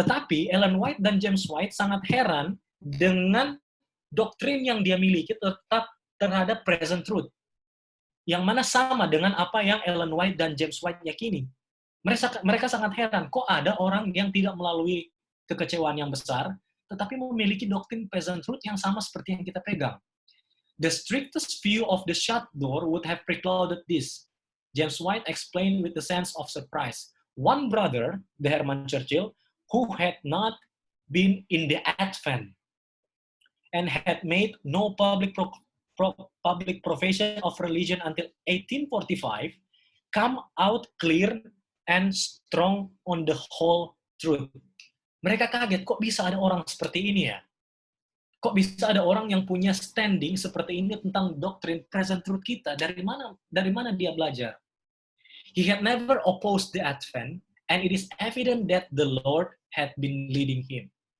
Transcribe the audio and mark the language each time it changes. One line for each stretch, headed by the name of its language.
Indonesian: Tetapi Ellen White dan James White sangat heran dengan doktrin yang dia miliki tetap terhadap present truth, yang mana sama dengan apa yang Ellen White dan James White yakini. Mereka sangat heran, kok ada orang yang tidak melalui kekecewaan yang besar, tetapi memiliki doktrin present truth yang sama seperti yang kita pegang.
English: The strictest view of the shut door would have precluded this. James White explained with a sense of surprise. One brother, the Herman Churchill, who had not been in the Advent and had made no public profession of religion until 1845, come out clear and strong on the whole truth.
Indonesian: Mereka kaget, kok bisa ada orang seperti ini ya? Kok bisa ada orang yang punya standing seperti ini tentang doktrin present truth kita? Dari mana dia belajar?
English: He had never opposed the Advent, and it is evident that the Lord had been leading him.